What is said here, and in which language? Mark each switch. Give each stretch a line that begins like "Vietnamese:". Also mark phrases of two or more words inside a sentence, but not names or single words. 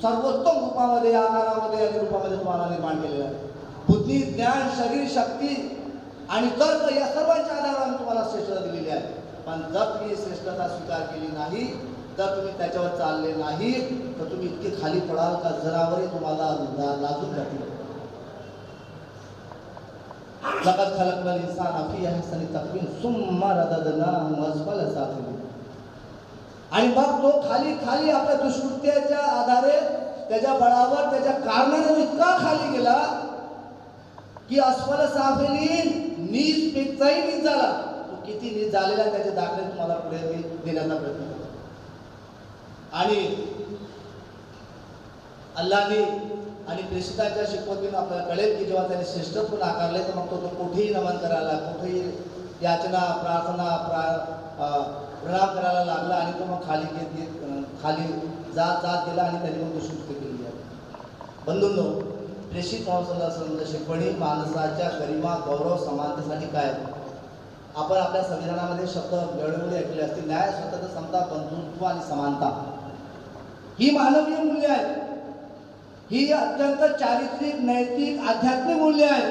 Marathi: सर्वोत्तम रूपामध्ये, आकारामध्ये आणि रूपामध्ये तुम्हाला निर्माण केलेलं आहे. बुद्धी, ज्ञान, शरीर, शक्ती आणि तर्क या सर्वांच्या आधारावर आम्ही तुम्हाला श्रेष्ठता दिलेली आहे. पण जर तुम्ही श्रेष्ठता स्वीकार केली नाही, जर तुम्ही त्याच्यावर चालले नाही, तर तुम्ही इतके खाली पडाल का जनावरे तुम्हाला लाजून जातील.
Arabic: لقد خلقنا الإنسان في أحسن تقويم ثم رددناه أسفل سافلين.
Marathi: आणि मग तो खाली खाली आपल्या दुष्कृत्याच्या आधारे, त्याच्या बळावर, त्याच्या कारणाने तो इतका खाली गेला की
Arabic: أسفل سافلين,
Marathi: नीच पेक्षाही नीच झाला. तो किती नीच झालेला त्याचे दाखले तुम्हाला पुढे देण्याचा प्रयत्न केला. आणि अल्लाहने आणि प्रेषिताच्या शिकवतीनं आपल्याला कळेल की जेव्हा त्याने श्रेष्ठत्व नाकारले, तर मग तो कुठेही नमन करायला, कुठेही याचना, प्रार्थना, प्रणाम करायला लागला आणि तो मग खाली जात गेला आणि त्याने मग दुष्कृत्य केली आहे. बंधूंनो, प्रेषित मोहम्मद
Arabic: صلى الله عليه وسلم
Marathi: शिकवणी माणसाच्या गरिमा, गौरव, समानतेसाठी काय? आपण आपल्या संविधानामध्ये शब्द वेळोवेळी ऐकले असतील. न्याय, स्वतंत्र, समता, बंधुत्व आणि समानता ही मानवीय मूल्य आहेत. ही अत्यंत चारित्रिक, नैतिक, आध्यात्मिक मूल्य आहेत.